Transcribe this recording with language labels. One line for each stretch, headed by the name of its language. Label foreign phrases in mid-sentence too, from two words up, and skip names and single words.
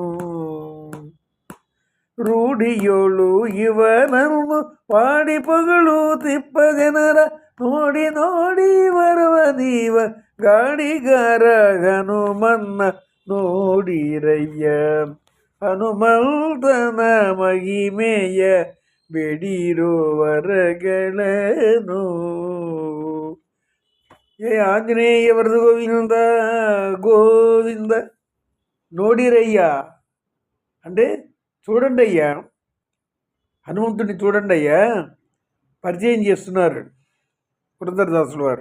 Kannada: ರೂಢಿಯೋಳು ಇವನನ್ನು ಪಾಡಿ ಪೊಗಳುತ್ತಿಪ್ಪ ಜನರ ನೋಡಿ ನೋಡಿ ಬರುವ ನೀವ ಗಾಡಿಗಾರ ಹನುಮನ್ನ ನೋಡಿರಯ್ಯ ಹನುಮಂತನ ಮಹಿಮೆಯ ಬೇಡಿರೋ ವರಗಳನು.
Telugu: ఏ ఆంజనేయ వరద గోవింద గోవింద. నోడిరయ్యా అంటే చూడండి అయ్యా, హనుమంతుడిని చూడండి అయ్యా పరిచయం చేస్తున్నారు పురంధరదాసులు వారు.